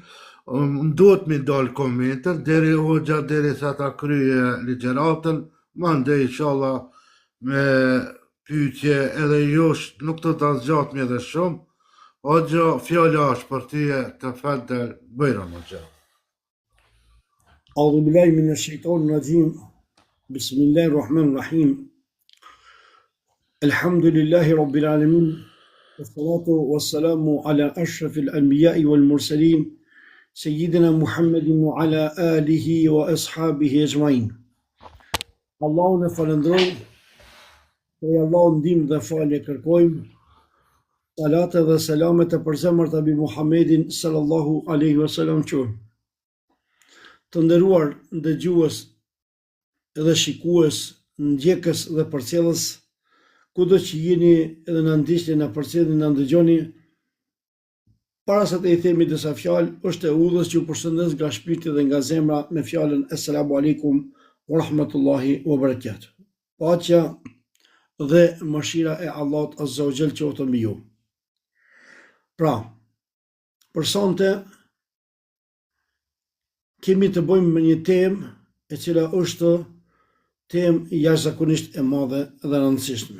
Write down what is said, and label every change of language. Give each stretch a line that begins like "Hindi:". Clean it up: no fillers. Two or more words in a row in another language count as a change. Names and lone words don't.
Albanian: Duhet mi dal komentën, deri hoxha deri sa ta kryje ligjeratën, mandej inshallah me pyetje edhe josh nuk të ta zgjat me edhe shumë. Hoxha, fjala është për ty të fadal bëjra hoxha.
Arabic: أعوذ بالله من الشيطان الرجيم بسم الله الرحمن الرحيم الحمد لله رب العالمين والصلاة والسلام على أشرف الأنبياء والمرسلين سيدنا محمد وعلى آله وأصحابه أجمعين
Albanian: Allahun e falënderojmë, prej Allahut ndihmë dhe falje kërkojmë, salate dhe selamet e përzemërt mbi Muhammedin
Arabic: صلى الله عليه وسلم qofshin.
Albanian: Të nderuar dëgjues edhe shikues, ndjekës dhe përcjellës, kudo që jeni edhe na ndiqni, na përcjellni, na ndëgjoni, para se të i themi disa fjalë, është e udhës që ju përshëndes nga shpirti dhe nga zemra me fjalën
Arabic: السلام عليكم ورحمة الله وبركاته.
Albanian: Paqja dhe mëshira e Allahut
Arabic: عز وجل
Albanian: qoftë mbi ju. Pra, për sonte kemi të bëjmë me një temë e cila është temë jashtëzakonisht e madhe dhe e rëndësishme.